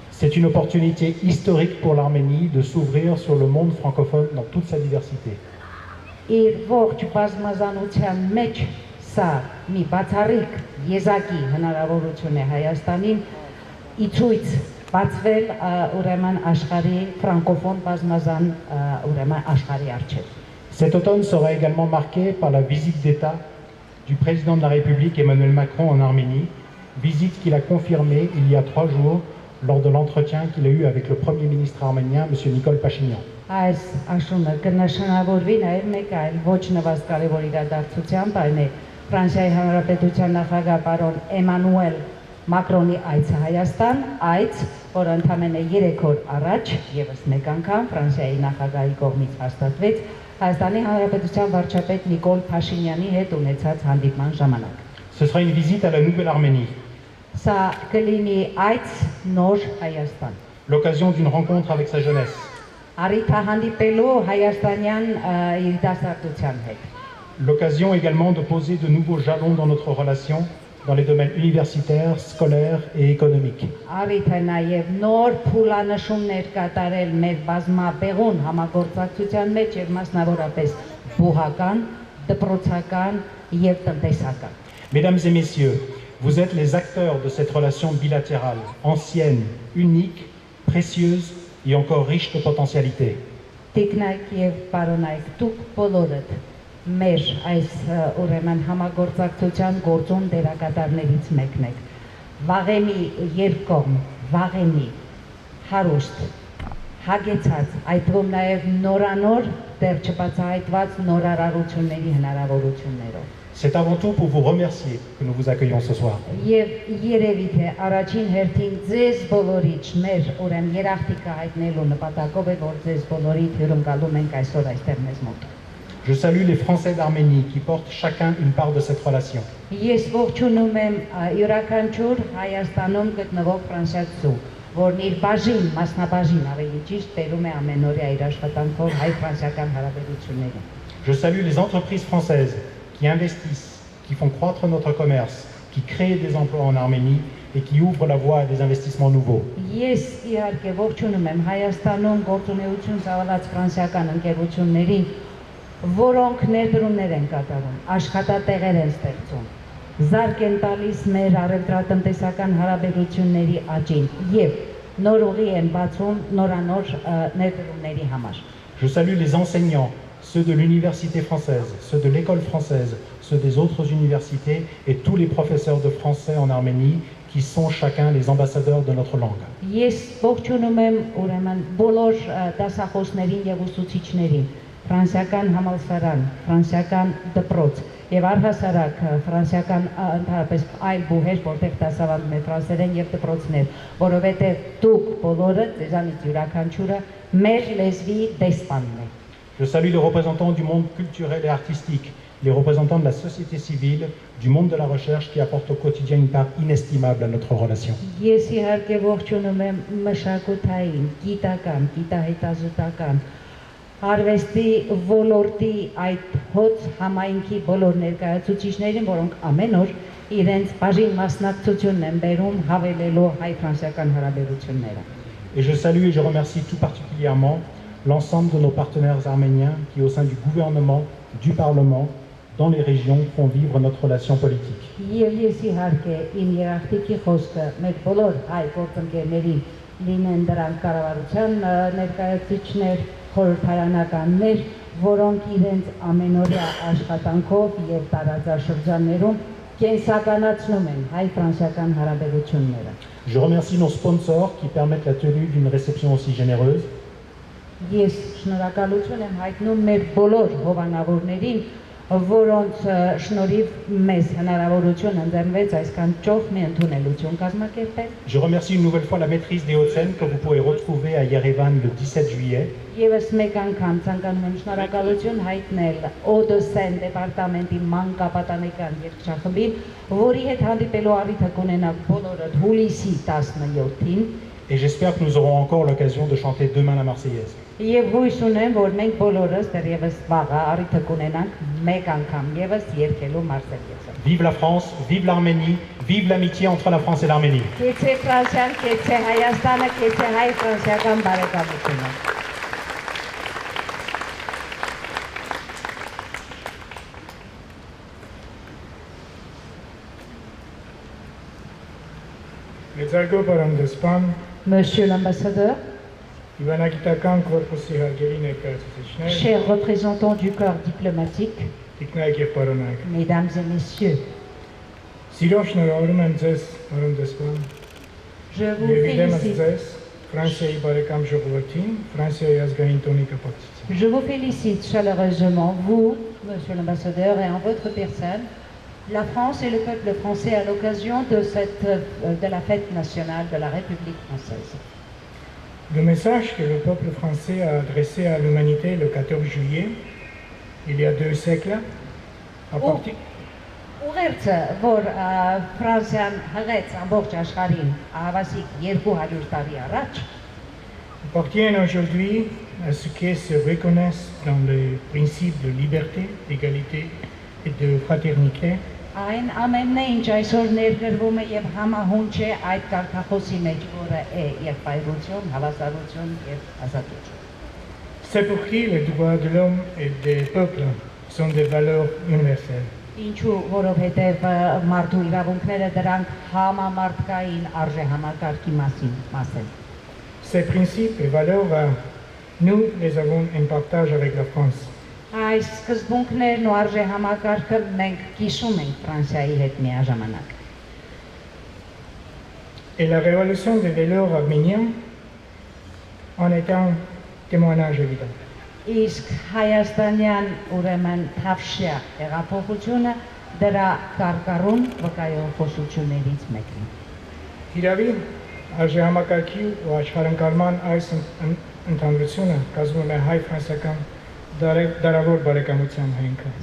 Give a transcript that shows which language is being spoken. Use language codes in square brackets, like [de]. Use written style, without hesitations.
[fr] C'est une opportunité historique pour l'Arménie de s'ouvrir sur le monde francophone dans toute sa diversité. [hy] Իր ողջ բազմազանության մեջ սա մի բացառիկ եզակի հնարավորություն է Հայաստանին իցույց բացվել ուրեմն աշխարհի ֆրանկոֆոն բազմազան ուրեմն աշխարհի առջև։ [fr] Cet automne sera également marqué par la visite d'État du président de la République Emmanuel Macron en Arménie, visite qu'il a confirmée il y a 3 jours lors de l'entretien qu'il a eu avec le Premier ministre arménien, M. Nicole Pachinian. [hy] Այս աշունը կնշանավորվի նաև մեկ այլ ոչ նվազ կարևոր իրադարձությամբ, այն է Ֆրանսիայի Հանրապետության նախագահ պարոն Էմանուել Մակրոնի այցը Հայաստան, այց, որ ընդամենը 3 օր առաջ եւս մեկ անգամ Ֆրանսիայի նախագահի կողմից հաստատվեց Հայաստանի Հանրապետության վարչապետ Նիկոլ Փաշինյանի հետ ունեցած հանդիպման ժամանակ։ [fr] Ce sera une visite à la Nouvelle-Arménie, [hy] Սա կլինի այց նոր Հայաստան։ [fr] l'occasion d'une rencontre avec sa jeunesse, [hy] Առիթ հանդիպելու հայաստանյան երիտասարդության հետ։ [fr] l'occasion également de poser de nouveaux jalons dans notre relation dans les domaines universitaires, scolaires et économiques. [hy] Առիթ է նաև նոր փուլանշումներ կատարել մեր բազմաբեղուն համագործակցության մեջ եւ մասնավորապես բուհական, դպրոցական եւ տնտեսական։ [fr] Mesdames et messieurs, vous êtes les acteurs de cette relation bilatérale, ancienne, unique, précieuse et encore riche de potentialités. [hy] Տիկնայք եւ պարոնայք, դուք բոլորդ մեր այս ուրեմն համագործակցության գործուն դերակատարներից մեկն եք։ Վաղեմի երկկողմ, վաղեմի հարուստ, հագեցած, այդ թվում նաև նորանոր դեռ չբացահայտված նորարարությունների հնարավորություններով։ [fr] C'est avant tout pour vous remercier que nous vous accueillons ce soir. [hy] Եվ երևի թե առաջին հերթին ձեզ բոլորիդ մեր ուրեմն երախտիկը հայտնելու նպատակով է, որ ձեզ բոլորիդ հյուրընկալում ենք այսօր այստեղ մեզ մոտ։ [fr] Je salue les Français d'Arménie qui portent chacun une part de cette relation. [hy] Ես ողջունում եմ յուրաքանչյուր Հայաստանում գտնվող ֆրանսիացու, որն իր բաժին, մասնաբաժին ավելի ճիշտ բերում է ամենօրյա իր աշխատանքով հայ-ֆրանսիական հարաբերություններին։ [fr] Je salue les entreprises françaises qui investissent, qui font croître notre commerce, qui créent des emplois en Arménie et qui ouvrent la voie à des investissements nouveaux. [hy] Ես իհարկե ողջունում եմ Հայաստանում գործունեություն ծավալած ֆրանսիական ընկերություններին, որոնք ներդրումներ են կատարում, աշխատատեղեր են ստեղծում, զարկ են տալիս մեր առևտրատնտեսական հարաբերությունների աճին եւ նոր ուղի են բացում նորանոր ներդրումների համար։ [fr] Je salue les enseignants, ceux de l'université française, ceux de l'école française, ceux des autres universités et tous les professeurs de français en Arménie qui sont chacun les ambassadeurs de notre langue. [hy] Ես ողջունում եմ ուրեմն բոլոր դասախոսներին եւ ուսուցիչներին, ֆրանսիական համալսարան, ֆրանսիական դպրոց եւ առհասարակ ֆրանսիական ընդհանրապես այլ բուհեր, որտեղ դասավանդում են ֆրանսերեն եւ դպրոցներ, որովհետեւ դուք բոլորը ձեզանից յուրաքանչյուրը մեր լեզվի դեսպանն եք։ [fr] Je salue les représentants du monde culturel et artistique, les représentants de la société civile, du monde de la recherche qui apportent au quotidien une part inestimable à notre relation. [hy] Ես իհարկե ողջունում եմ մշակութային, գիտական, գիտահետազոտական, արվեստի ոլորտի այդ հոծ համայնքի բոլոր ներկայացուցիչներին, որոնք ամեն օր իրենց բաժին մասնակցությունն են բերում հավելելու հայ-ֆրանսիական հարաբերությունները։ [fr] Et je salue et je remercie tout particulièrement l'ensemble de nos partenaires arméniens qui, au sein du gouvernement, du Parlement, dans les régions, font vivre notre relation politique. [hy] Եվ ես իհարկե իմ երախտիկի խոսքը մեր բոլոր հայ գործընկերներին, լինեն դրանք կառավարության ներկայացուցիչներ, խորհրդարանականներ, որոնք իրենց ամենօրյա աշխատանքով եւ տարածաշրջաններում կենսականացնում են հայ-ֆրանսիական հարաբերությունները։ [fr] Je remercie nos sponsors qui permettent la tenue d'une réception aussi généreuse. [hy] Ես շնորհակալություն եմ հայտնում մեր բոլոր հովանավորներին, որոնց շնորհիվ մեզ հնարավորություն ընձեռնվեց այսքան ճոխ մի ընդունելություն կազմակերպել։ [fr] Je remercie une nouvelle fois la maîtrise des Hauts-de-Seine que vous pourrez retrouver à Yerevan le 17 juillet. [hy] Եվս մեկ անգամ ցանկանում եմ շնորհակալություն հայտնել Օդեսեն դեպարտամենտի մանկապատանեկան երգչախմբին, որի հետ հանդիպելու առիթը կունենաք բոլորը հուլիսի 17-ին։ [fr] Et j'espère que nous aurons encore l'occasion de chanter demain la Marseillaise. [hy] Եվ հույս ունեմ, որ մենք բոլորս դեռևս վաղը առիթը կունենանք մեկ անգամ եւս երգելու Մարսելիեսը։ [fr] Vive la France, vive l'Arménie, vive l'amitié entre la France et l'Arménie. [hy] Կեցե Ֆրանսիան, կեցե Հայաստանը, կեցե հայ-ֆրանսիական բարեկամությունը։ Մեծարգո պարոն դեսպան, [fr] Monsieur l'ambassadeur, [hy] Իվանագիտական կորպուսի հարգելի ներկայացուցիչներ, [fr] chers représentants du corps diplomatique, [hy] տիկնայք եւ պարոնայք, [fr] mesdames et messieurs, [hy] սիրով շնորհավորում եմ ձեզ, պարոն դեսպան, [fr] je vous [hy] եւ իդեմս [fr] félicite. [hy] ձեզ Ֆրանսիայի բարեկամ ժողովրդին, Ֆրանսիայի ազգային տոնի կապակցությամբ։ [fr] Je vous félicite chaleureusement, vous, Monsieur l'ambassadeur, et en votre personne, la France et le peuple français à l'occasion de la fête nationale de la République française. Le message que le peuple français a adressé à l'humanité le 14 juillet, il y a 2 siècles, à partir... [hy] ուղերձը, որ Ֆրանսիան հղեց ամբողջ աշխարհին ավասիկ 200 տարի առաջ, [fr] appartiennent aujourd'hui à ceux qui se reconnaissent dans les principes de liberté, d'égalité et de fraternité, [hy] այն ամենն է, ինչ այսօր ներգրվում է եւ համահունչ է այդ կարգախոսի մեջ, որը է եղբայրություն, հավասարություն եւ ազատություն։ [fr] c'est pour qui les droits de l'homme et des peuples sont des valeurs universelles. [hy] Ինչու, որովհետեւ մարդու իրավունքները դրանք համամարտկային արժեհամակարգի մաս են։ [fr] Ces principes et valeurs, nous les avons en partage avec la France. [hy] Այս սկզբունքներն ու արժեհամակարգը մենք կիսում ենք Ֆրանսիայի հետ միաժամանակ։ [fr] Et la révolution des valeurs arméniens en est un témoignage évident. [hy] Իսկ հայաստանյան ուրեմն թավշյա հեղափոխությունը դրա կարկառուն վկայող խոսություններից մեկն է։ Իրավի արժեհամակարգի ու աշխարհընկալման այս ընդհանրությունը կազմում է հայ-ֆրանսիական դարավոր բարեկամության հենքը։